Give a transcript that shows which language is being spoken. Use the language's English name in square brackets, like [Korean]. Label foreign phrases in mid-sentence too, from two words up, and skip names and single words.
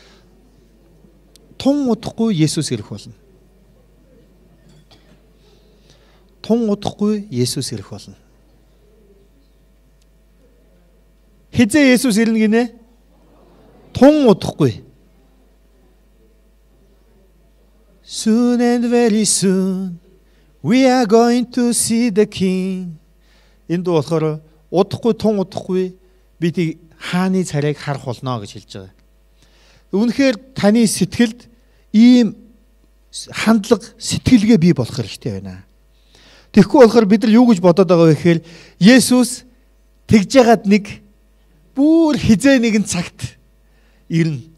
[Mongolian] Тун удахгүй Есүс ирэх болно. Тун удахгүй Есүс ирэх болно. Хизээ Есүс ирнэ гинэ? Тун удахгүй. [English] Soon and very soon we are going to see the king. [Mongolian] Энд болохоор удахгүй тун удахгүй бид хааны царайг харах болно гэж хэлж байгаа. Үүнхээр таны сэтгэлд ийм хандлага сэтгэлгээ бий болох хэрэгтэй байна. Тэгэхгүй болохоор бид нар юу гэж бодоод байгаа вэ гэхээр Есүс тэгж яагаад нэг бүр хизээ нэгэн цагт ирнэ.